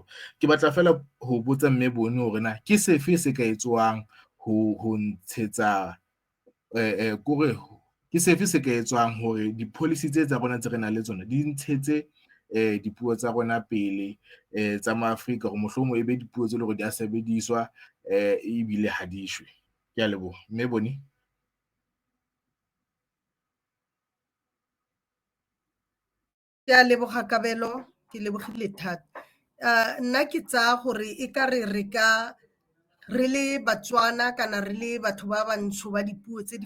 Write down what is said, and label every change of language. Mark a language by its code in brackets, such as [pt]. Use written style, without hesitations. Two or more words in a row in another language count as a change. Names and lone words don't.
[st] Ke batla fela ho botsa Mme Boni hore na ke sefe se ka etswang ho ntshetsa kore ke sefe se ka etswang hore di-policy tsa rona tse re nang le tsona di ntshetse dipuo tsa rona pele tsa Maafrika hore mohlomong e be dipuo tse leng hore di a sebediswa ebile ha di shwe. Ke a leboha Mme Boni. [tn] Ke a leboga Kabelo, ke lebogile thata. Nna ke tsaya gore e ka re re le Batswana kana re le batho ba bantsho ba dipuo tse di